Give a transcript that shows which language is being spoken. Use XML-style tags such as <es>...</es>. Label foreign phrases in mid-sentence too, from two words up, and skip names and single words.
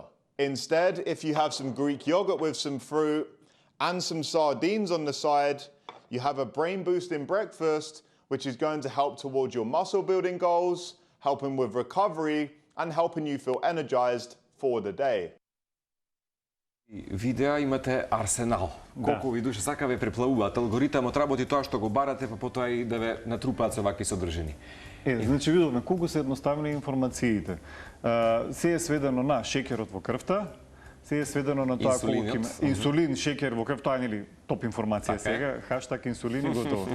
<en>Instead, if you have some Greek yogurt with some fruit and some sardines on the side, you have a brain boosting breakfast, which is going to help towards your muscle building goals, helping with recovery and helping you feel energized for the day.</en> <mk>Видеа имате арсенал. Колку ви душа сака ве преплавуваат. Алгоритамот работи тоа што го барате, па потоа и да ве натрупаат со вакви содржини. Значи видовме колку се едноставни информациите. Се е сведено на шеќерот во крвта, се е сведено на тоа колку има инсулин, шеќер во крвта, нели топ информација сега, хаштаг инсулин и готово.</mk>